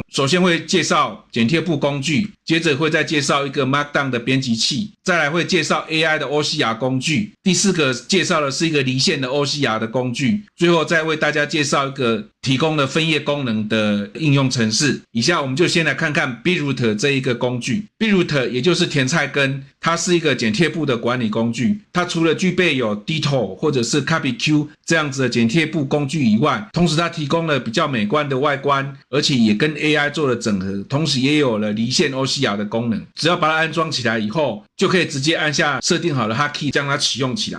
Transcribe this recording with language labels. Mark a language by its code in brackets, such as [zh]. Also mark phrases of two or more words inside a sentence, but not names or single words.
[zh] 首先會介紹剪貼簿工具，接着會再介紹一個 Markdown 的編輯器，再來會介紹 AI 的 OCR 工具，第4個介紹的是一個離線的 OCR 的工具，最後再為大家介紹一個提供了分頁功能的應用程式。以下我們就先來看看 Bitroot 這一個工具。Bitroot 也就是甜菜根，它是一個剪貼簿的管理工具。它除了具備有 Ditto 或者是 CopyQ 這樣子的剪貼簿工具以外，同時它提供了比較美觀的外觀，而且也跟 AI 做了整合，同時也有了離線 OCR 的功能。只要把它安裝起来以後，就可以直接按下設定好的 Hotkey 將它啟用起来。